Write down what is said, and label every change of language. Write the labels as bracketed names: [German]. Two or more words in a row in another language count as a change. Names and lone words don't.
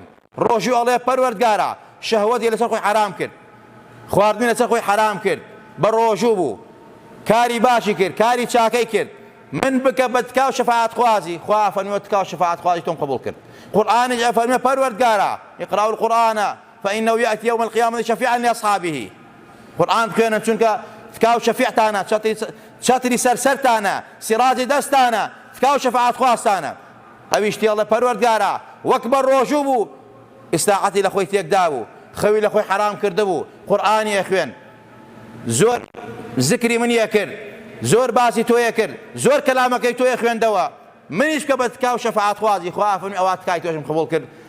[Central Kurdish] ڕۆژوو ئەڵێ پەروەردگارە شەهوەتی لەسەر خۆی حرام کرد، خواردنی لەسەر خۆی حرام کرد، بە ڕۆژوو بوو، کاری باشی کرد، کاری چاکەی کرد، من بکە بە تکا و شەفاعەت خوازی. خوا فەرمووە تکا و شەفاعەت خوازی تۆم قبوڵ کرد. قورئانیش ئەفەرمێ پەروەردگارە [Arabic] اقرأوا القرآن فإنه يأتي يوم القيامة شفيعا لأصحابه. [Central Kurdish] قورئان بخوێنن چونکە تکا و شەفیعتانە، چەتری سەرسەرتانە، سیراجی دەستانە، تکا و شەفاعەت خوازتانە. ئەویشتی ئەڵێ پەروەردگارە وەک بە ڕۆژوو بوو ئیستاعەتی لە خۆی تێکدا بوو، خەوی لە خۆی حرام کردبوو، قورئانی ئەخوێن، زۆر زکری منیە کرد، زۆر باسی تۆیە کرد، زۆر کەلامەکەی تۆیە خوێندەوە، منیش کە بە تکا و شەفاعەت خوازی خوا فەرمووی ئەوا تکای تۆشم قبوڵ کرد.